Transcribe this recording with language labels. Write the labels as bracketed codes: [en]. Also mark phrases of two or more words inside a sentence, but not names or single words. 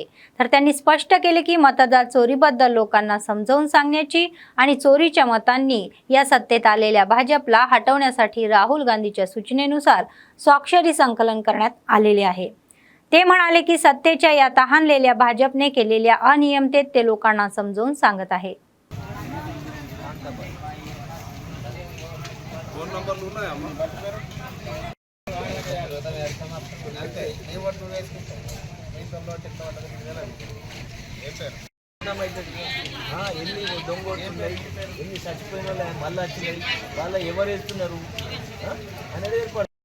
[mr] तर त्यांनी स्पष्ट केले की मतदार चोरीबद्दल लोकांना समजावून सांगण्याची आणि चोरीच्या मतांनी या सत्तेत आलेल्या भाजपला हटवण्यासाठी राहुल गांधीच्या सूचनेनुसार स्वाक्षरी संकलन करण्यात आलेले आहे। ते म्हणाले की सत्तेच्या या तहानलेल्या भाजपने केलेल्या अनियमिततेत ते लोकांना समजावून सांगत आहे। [te] ఎన్ని దొంగోట్లున్నాయి, ఎన్ని చచ్చిపోయిన వాళ్ళు మళ్ళీ వచ్చినాయి, వాళ్ళ ఎవరు వేస్తున్నారు అనేది ఏర్పాటు